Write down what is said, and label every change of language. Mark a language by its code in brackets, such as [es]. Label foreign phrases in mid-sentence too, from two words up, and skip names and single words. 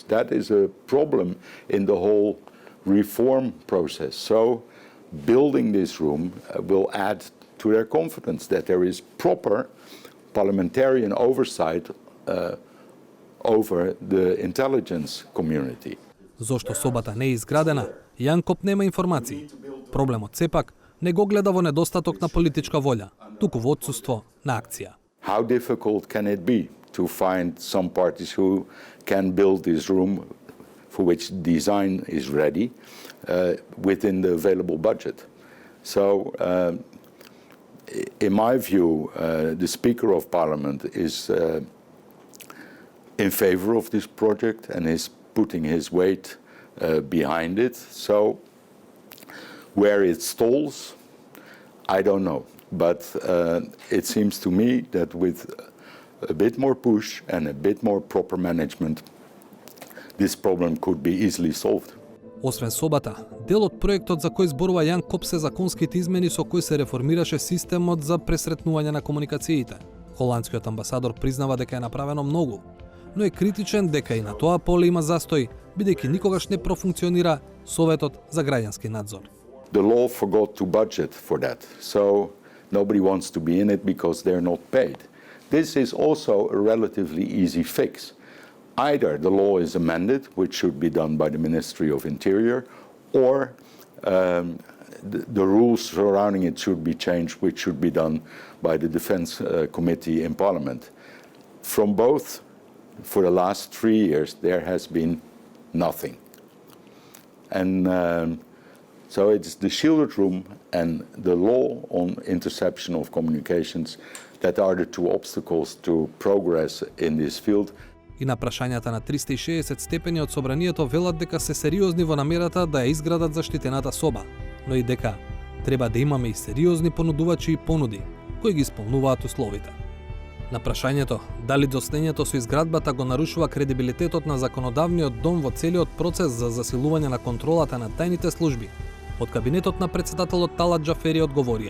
[en] That is a problem in the whole reform process. So building this room will add to their confidence that there is proper parliamentarian oversight over the intelligence community. [mk] Зошто собата не е изградена, Јанкоп нема информации. Проблемот сепак не го гледа во недостаток на политичка волја, туку во отсуство на акција. [en] How difficult can it be to find some parties who can build this room for which design is ready within the available budget? So in my view, the Speaker of Parliament is in favor of this project and is putting his weight behind it. So where it stalls, I don't know. But it seems to me that with a bit more push and a bit more proper management, this problem could be easily solved. [mk] Освен собата, дел од проектот за кој зборува Јан Коп се законските измени со кои се реформираше системот за пресретнување на комуникациите. Холандскиот амбасадор признава дека е направено многу, но е критичен дека и на тоа поле има застој, бидејќи никогаш не профункционира Советот за граѓански надзор. [en] The law forgot to budget for that, so nobody wants to be in it because they're not paid. This is also a relatively easy fix. Either the law is amended, which should be done by the Ministry of Interior, or the rules surrounding it should be changed, which should be done by the Defense Committee in Parliament. From both, for the last 3 years, there has been nothing. And so it's the shielded room and the law on interception of communications that are the two obstacles to progress in this field. [mk] И на прашањата на 360 степени од собранието велат дека се сериозни во намерата да ја изградат заштитената соба, но и дека треба да имаме и сериозни понудувачи и понуди, кои ги исполнуваат условите. На прашањето дали доснењето со изградбата го нарушува кредибилитетот на законодавниот дом во целиот процес за засилување на контролата на тајните служби, од кабинетот на претседателот Талат Џафери одговорија: